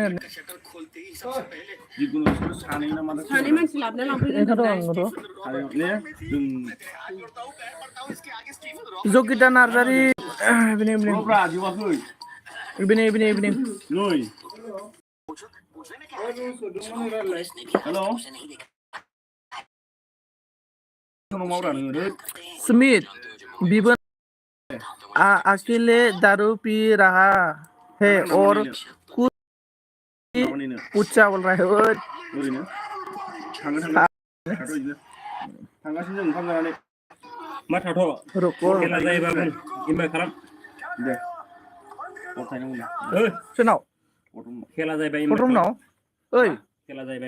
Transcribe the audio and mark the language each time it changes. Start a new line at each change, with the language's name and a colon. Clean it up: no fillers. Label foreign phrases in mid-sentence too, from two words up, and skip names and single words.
Bodo: जिखुनु सानै ना मा सानै मानसि लाबोना लांफैगोन जगिता नार्जारि इभिनिं हेल'
Hindi: सुमित बिबन अकेले दारू पी रहा है और कुछ ऊंचा बोल रहा है
Bodo: ओरैनो थांगासिनो जों ओंखाम जानानै मा थाथ' खेला जायोबा बुं इनभाइट खालाम दे सोरनाव खेला जायोबा गथ'मनाव ओइ खेला जायोबा